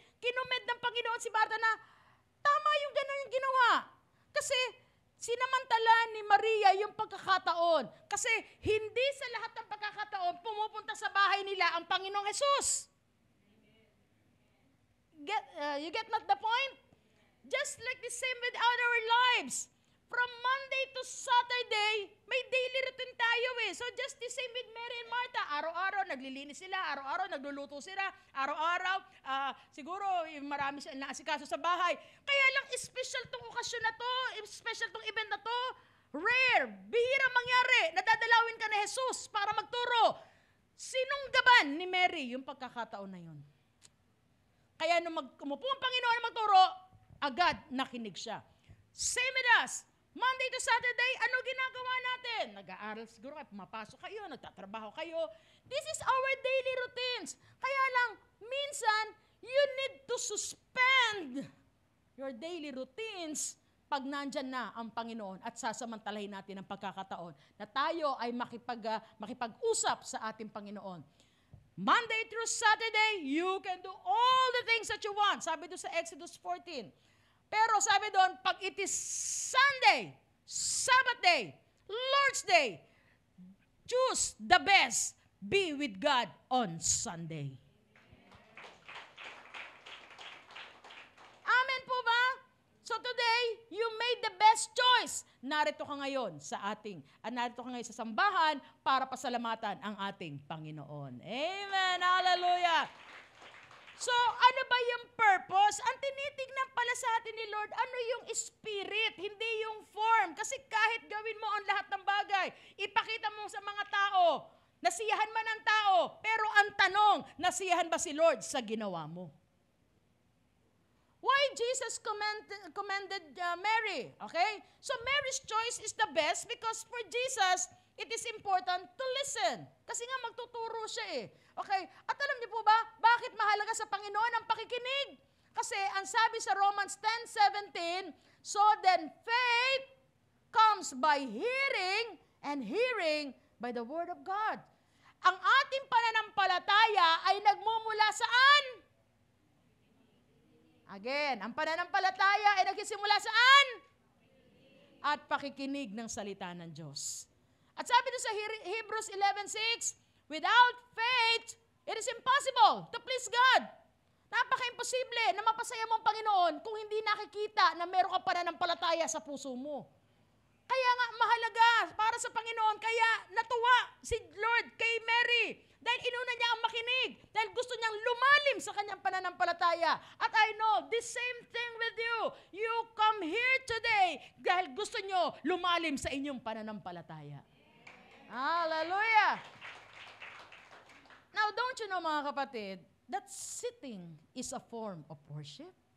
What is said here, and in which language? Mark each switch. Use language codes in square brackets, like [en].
[tl] Kinumed ng Panginoon si Martha na tama yung gano'n yung ginawa. Kasi sinamantala ni Maria yung pagkakataon. Kasi hindi sa lahat ng pagkakataon pumupunta sa bahay nila ang Panginoong Jesus. [en] You get not the point? Just like the same with our lives. From Monday to Saturday, [tl] may daily routine tayo . [en] So just the same with Mary and Martha. [tl] Araw-araw naglilinis sila, araw-araw nagluluto sila, araw-araw siguro marami silang naasikaso sa bahay. Kaya lang special tong okasyon na to, special tong event na to. Rare, bihirang mangyari, nadadalawin ka ni Jesus para magturo. Sinunggaban ni Mary yung pagkakataon na yun. Kaya nung umupo ang Panginoon magturo, agad nakinig siya. [en] Same with us. Monday to Saturday, [tl] ano ginagawa natin? Nag-aaral siguro kayo, pumapasok kayo, nagtatrabaho kayo. [en] This is our daily routines. [tl] Kaya lang, minsan, [en] you need to suspend your daily routines [tl] pag nandyan na ang Panginoon at sasamantalahin natin ang pagkakataon na tayo ay makipag-usap sa ating Panginoon. [en] Monday through Saturday, you can do all the things that you want. [tl] Sabi doon sa Exodus 14. Pero sabi doon, pag [en] it is Sunday, Sabbath day, Lord's day, choose the best. be with God on Sunday. [tl] Amen po ba? [en] So today, you made the best choice. [tl] Narito ka ngayon narito ka ngayon sa sambahan para pasalamatan ang ating Panginoon. Amen. Hallelujah. So, ano ba yung purpose? Ang tinitignan pala sa atin ni Lord, ano yung spirit, hindi yung form. Kasi kahit gawin mo ang lahat ng bagay, ipakita mo sa mga tao, nasiyahan man ang tao, pero ang tanong, nasiyahan ba si Lord sa ginawa mo? [en] Why Jesus commended Mary? Okay? So Mary's choice is the best because for Jesus, it is important to listen. [tl] Kasi nga magtuturo siya eh. Okay? At alam niyo po ba, bakit mahalaga sa Panginoon ang pakikinig? Kasi ang sabi sa [en] Romans 10:17, so then faith comes by hearing and hearing by the Word of God. [tl] Ang ating pananampalataya ay nagmumula saan? Again, ang pananampalataya ay nagsisimula saan? At pakikinig ng salita ng Diyos. At sabi doon sa [en] Hebrews 11:6, without faith, it is impossible to please God. [tl] Napaka-imposible na mapasaya mo ang Panginoon kung hindi nakikita na meron ka pananampalataya sa puso mo. Kaya nga mahalaga para sa Panginoon, kaya natuwa si Lord kay Mary. Dahil inuna niya ang makinig. Dahil gusto niyang lumalim sa kanyang pananampalataya. [en] At I know, the same thing with you. You come here today [tl] dahil gusto niyo lumalim sa inyong pananampalataya. [en] Hallelujah! Now, don't you know [tl] mga kapatid, [en] that sitting is a form of worship?